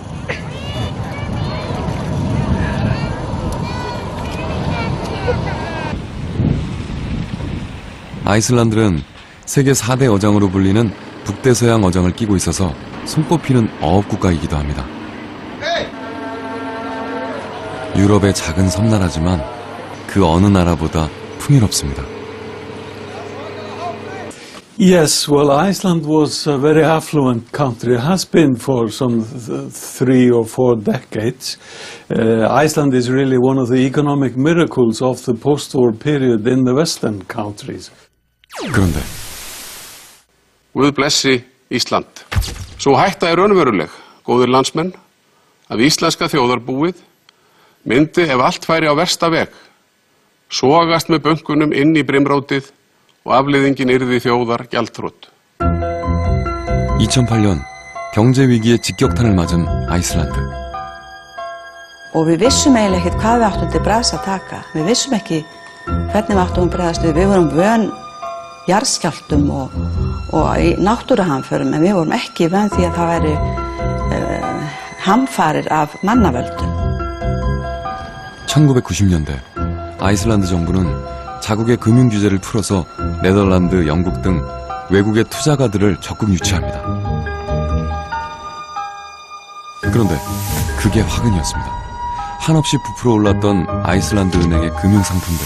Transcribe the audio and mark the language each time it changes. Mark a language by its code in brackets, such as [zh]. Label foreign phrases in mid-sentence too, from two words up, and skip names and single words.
[ko] 아이슬란드는 세계 4대 어장으로 불리는 북대서양 어장을 끼고 있어서 손꼽히는 어업 국가이기도 합니다. 유럽의 작은 섬나라지만 그 어느 나라보다 풍요롭습니다. [en] Yes, well, Iceland was a very affluent country. It has been for some 3 or 4 decades. Iceland is really one of the economic miracles of the post-war period in the Western countries. [ko] 그런데 [is] Guð blessi Ísland. Sú hætta raunveruleg, góðir landsmenn, að íslenska þjóðarbúið myndi ef allt færi á versta veg, sogast með bönkunum inn í brimrótið og afleiðingin yrði þjóðar gjaldþrot. [ko] 2008년 경제 위기에 직격탄을 맞은 아이슬란드. [is] Og við vissum eiginlega ekkert hvað við áttum til bragðs að taka. Við vissum ekki hvernig við áttum að bregðast við. Við vorum vön jarðskjálftum og í náttúruhamförum, en við vorum ekki vön því að það væri hamfarir af mannavöldum. [ko] 1990년대 아이슬란드 정부는 자국의 금융 규제를 풀어서 네덜란드, 영국 등 외국의 투자가들을 적극 유치합니다. 그런데 그게 화근이었습니다. 한없이 부풀어 올랐던 아이슬란드 은행의 금융 상품들.